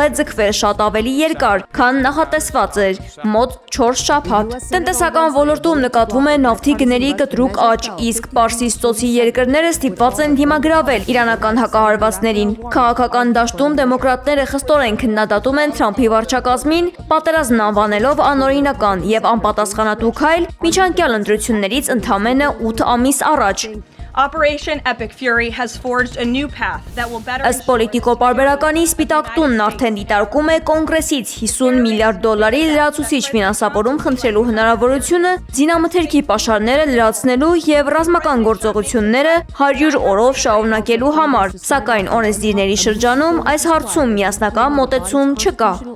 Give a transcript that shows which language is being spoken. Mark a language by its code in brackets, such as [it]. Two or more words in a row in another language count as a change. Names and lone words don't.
[hy] է ձգվել շատ ավելի երկար, քան նախատեսված էր՝ մոտ 4 շաբաթ։ Տնտեսական ոլորտում նկատվում է նավթի գների կտրուկ աճ, իսկ Պարսից ծոցի երկրները ստիպված են դիմագրավել իրանական հակահարվածներին։ Քաղաքական դաշտում դեմոկրատները խստորեն քննադատում են Թրամփի վարչակազմին, պատերազմն անվանելով անօրինական եւ անպատասխանատու քայլ միջանկյալ ընտրություններից ընդամենը 8 ամիս առաջ։ [en] Operation Epic Fury has forged a new path that will better [hy] Ըստ պոլիտիկո պարբերականի Սպիտակ տունն արդեն դիտարկում է կոնգրեսից $50 միլիարդ լրացուցիչ ֆինանսավորում խնդրելու հնարավորությունը զինամթերքի պաշարները լրացնելու եւ ռազմական գործողությունները 100 օրով շարունակելու համար, սակայն օրենսդիրների շրջանում այս հարցում միասնական մոտեցում չկա։